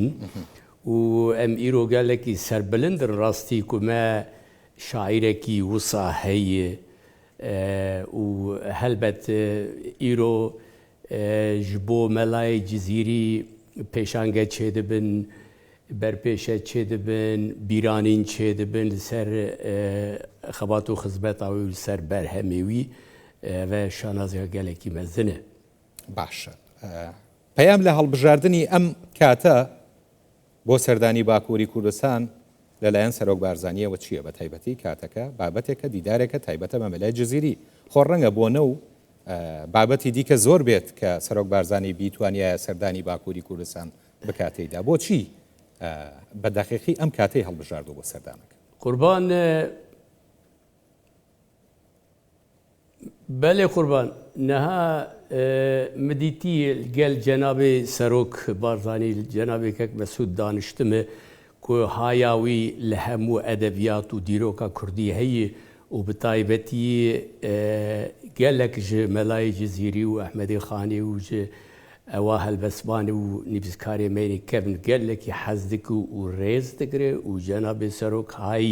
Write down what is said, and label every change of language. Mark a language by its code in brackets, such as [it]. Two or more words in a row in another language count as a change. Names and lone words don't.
[ku] û em îro gelekî serbilindin rastî ku me şairekî wisa heye û helbet îro ji bo Melayê Cizîrî pêşange çêdibin, berpêşe çêdibin, bîranîn çêdibin li ser xebat û xizmeta wî li ser berhemê wî ve şanaziya gelekî mezin e. Baş. [ckb] Peyam lە هەڵبژاردننی ئەم کاتە بۆ سەردانی باکووری کوردستان لەلایەن سەرۆک بارزانیەوە چییە بە تایبەتی کاتەکە بابەتێکە دیدارێکە تایبەتە بە مەلای جەزیری خۆ ڕەنگە بۆنە و بابەتی دیکە زۆر بێت کە سەرۆک بارزانی بیتوانایە سەردانی باکووری کوردستان بکاتەیدا بۆچی بە دەقیقی ئەم کاتەی هەڵبژاردووە بۆ سەردانەکە [ku] قوربان بەلێ قوربان نەها مدیتی گەل جەنابێ سەرۆک بارزانی جەنابێکێک مەسعود دانیشتمە ku hayawî li hemû edebiyat û dîroka Kurdî heye û bi taybetî gelek ji Melayê Cizîrî û Ehmedê Xanî û ji ewa helbestvanê û nivîskarê me kevin gelekî hez dike û rêz digire û cenabê serok hayî